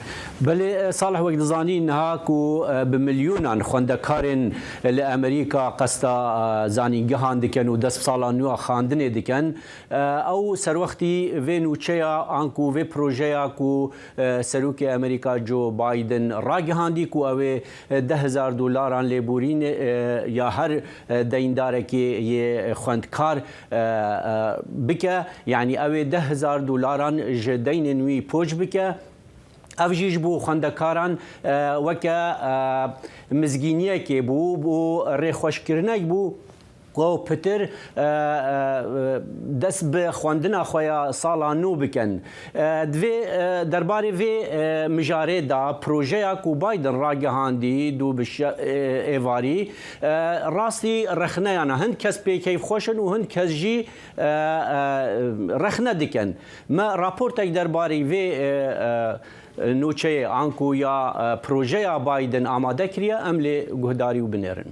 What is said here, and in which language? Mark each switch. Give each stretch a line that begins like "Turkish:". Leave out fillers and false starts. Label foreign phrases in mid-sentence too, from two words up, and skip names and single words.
Kurdish: Belê salih wek dizanîn niha ku bi milyonan xwendekarên li Emerîka qesta zanîngehan dikin û dest sala nû a xandinê dikin. Ew serwextî vê nûçeya an ku vê projeya ku serokê Emerîka Joe Biden ragihandî ku ew ê $10,000 lêborîn ya her دەیندارێکی خوێندکار بکە یعنی ئەوێ $10,000 ji deynên wî poj bike. Ev jî ji bo xwendekaran weke mizgîniyekê bû bû rêxweşkirinek bû و پتر دەست بە خوێندنا خۆیان ساڵان نو بکەن. دوێ دەربارەی vê mijarêda projeyek ku Biden ragihandî dû bi êvarî rastî rexneyan hin kes pêkeyf xweş in û hin kes jî rexne dikin. Me raportek derbarê vê nûçeyê an ku ya projeya Biden amade kiriye em lê guhdarî û binêrin.